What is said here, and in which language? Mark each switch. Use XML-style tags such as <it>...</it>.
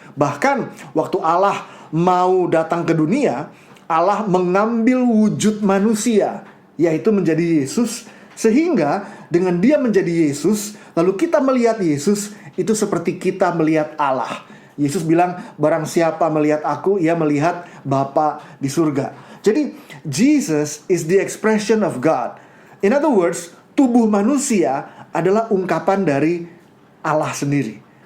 <id>Bahkan waktu Allah mau datang ke dunia, Allah mengambil wujud manusia, yaitu menjadi Yesus. Sehingga dengan Dia menjadi Yesus, lalu kita melihat Yesus, itu seperti kita melihat Allah. Yesus bilang, barang siapa melihat aku, ia melihat Bapa di surga.</id> <en>Jadi Jesus is the expression of God. In other words,</en> <id>tubuh manusia adalah ungkapan dari Allah sendiri.</id>